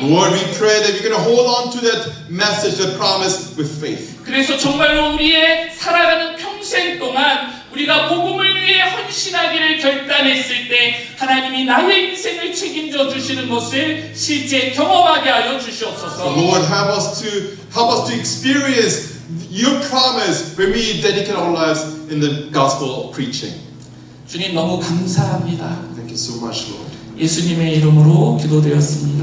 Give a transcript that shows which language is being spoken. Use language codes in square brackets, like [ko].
[en] Lord, we pray that we're going to hold on to that message, that promise with faith. [ko] 그래서 정말로 우리의 살아가는 평생 동안 우리가 복음을 위해 헌신하기를 결단했을 때 하나님이 나의 인생을 책임져 주시는 것을 실제 경험하게 하여 주시옵소서. [en] Lord, help us to experience your promise when we dedicate our lives in the gospel preaching. [ko] 주님 너무 감사합니다. [en] Thank you so much, Lord. [ko] 예수님의 이름으로 기도되었습니다.